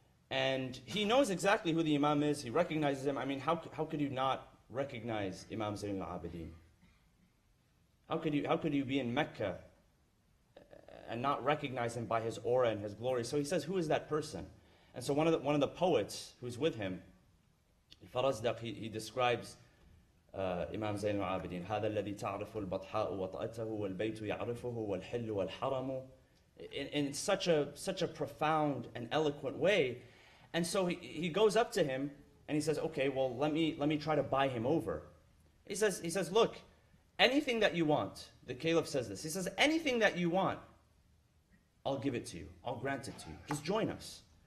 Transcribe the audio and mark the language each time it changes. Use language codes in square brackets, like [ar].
[en] And he knows exactly who the Imam is, he recognizes him. I mean, how could you not recognize Imam Zayn al-Abidin? How could you be in Mecca and not recognize him by his aura and his glory? So he says, who is that person? And so one of the poets who's with him, Al-Farazdaq, he describes Imam Zayn al-Abidin. [ar] هذا الذي تعرف البطحاء وطأته والبيت يعرفه والحل والحرم. [en] In such a profound and eloquent way. And so he goes up to him and he says, okay, well, let me try to buy him over. He says, look, anything that you want. The Caliph says this. He says, anything that you want, I'll give it to you. I'll grant it to you. Just join us.